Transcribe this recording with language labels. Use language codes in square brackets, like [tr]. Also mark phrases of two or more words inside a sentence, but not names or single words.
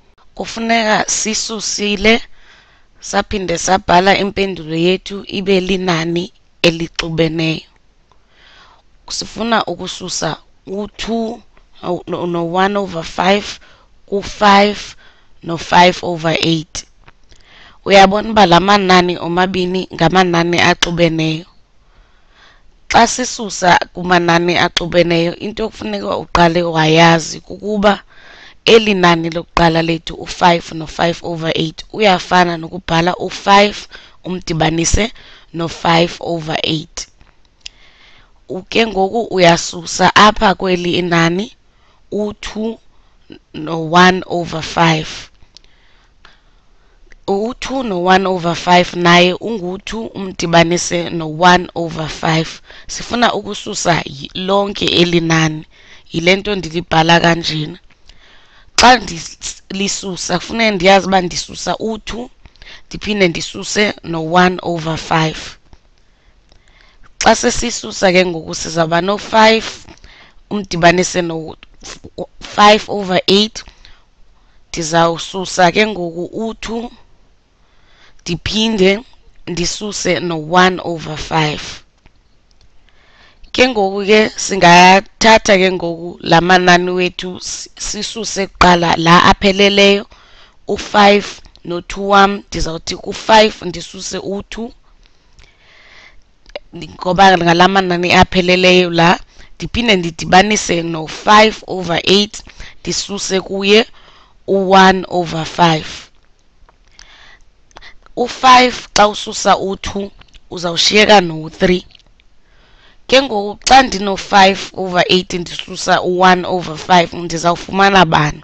[xh] kufuneka sisusile saphinde sabhala impendulo yethu ibe linani elixubeneyo. Sifuna ukususa u2 no1 over 5 ku5 no5 over 8. Uyabona uba lamanani omabini ngamanani axubeneyo. Xa sisusa kumanani axubeneyo into kufuneka uqale wayazi kukuba eli nani lokuqala lethu u5 no5 over 8 uyafana nokubhala u5 umdibanise no5 over 8. Ke ngoku uyasusa apha kweli inani u2 no1 over 5. U2 no1 over 5 naye ungu2 umdibanise no1 over 5. Sifuna ukususa lonke eli nani, yilento ndilibhala kanjena. Xa ndilisusa kufuneka ndiyazi uba ndisusa u2 ndiphinde ndisuse no1 over 5. Xa sesisusa ke ngoku sizawuba no5 umdibanise no5 over 8. Ndizawususa ke ngoku u2 ndiphinde ndisuse no1 over 5. Ke ngoku ke singathatha ke ngoku la manani wethu sisuse kuqala la apheleleyo u5 no2 wam. Ndizawuthi ku5 ndisuse u2 ngoba ngala manani apheleleyo la, ndiphinde ndidibanise no5 over 8 ndisuse kuye u1 over 5. U5 xa ususa u2 uzawushiyeka no3. Ke ngoku xa ndino5 over 8 ndisusa u1 over 5 ndizawufumana bani?